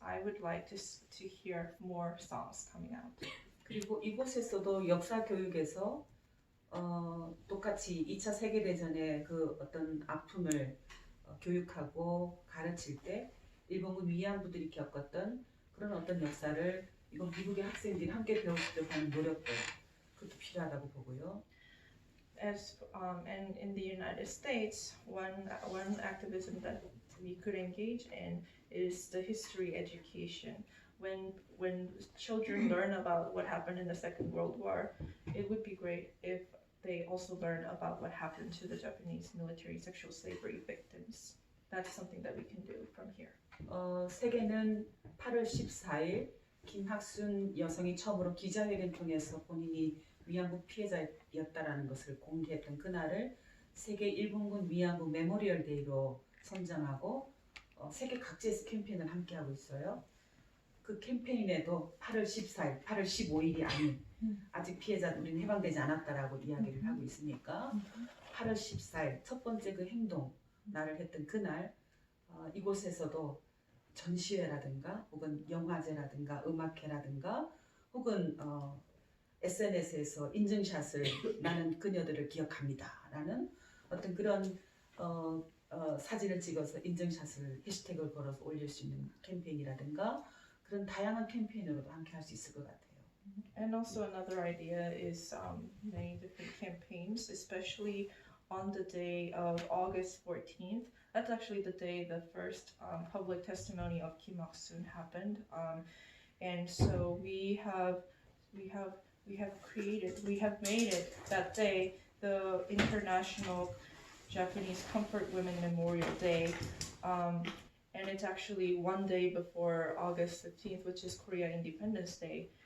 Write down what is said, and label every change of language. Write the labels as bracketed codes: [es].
[en] I would like to hear more songs coming out. [ko] 그리고 이곳에서도 역사 교육에서 똑같이 2차 세계대전의 그 어떤 아픔을 교육하고 가르칠 때 일본군 위안부들이 겪었던 그런 어떤 역사를 이건 미국의 학생들이 함께 배우려고 하는 노력도 그것도 필요하다고 보고요. [en] And in the United States, one activism that we could engage in is the history education. When children learn about what happened in the Second World War, it would be great if they also learn about what happened to the Japanese military sexual slavery victims. That's something that we can do from here. [ko] 세계는 8월 14일 김학순 여성이 처음으로 기자회견 통해서 본인이 위안부 피해자였다라는 것을 공개했던 그날을 세계 일본군 위안부 메모리얼 데이로 선정하고 세계 각지에서 캠페인을 함께 하고 있어요. 그 캠페인에도 8월 14일, 8월 15일이 아닌 아직 피해자들 우리는 해방되지 않았다라고 이야기를 하고 있으니까 8월 14일 첫 번째 그 행동 날을 했던 그날 이곳에서도 전시회라든가 혹은 영화제라든가 음악회라든가 혹은 SNS에서 인증샷을 나는 그녀들을 기억합니다라는 어떤 그런 사진을 찍어서 인증샷을 해시태그를 걸어서 올릴 수 있는 캠페인이라든가 그런 다양한 캠페인으로도 함께 할 수 있을 것 같아요. [en] And also another idea is many different campaigns, especially on the day of August 14th. That's actually the day the first public testimony of Kim Bok-sun happened, and so we have made it that day the International Japanese Comfort Women Memorial Day, and it's actually one day before August 15th, which is Korea Independence Day.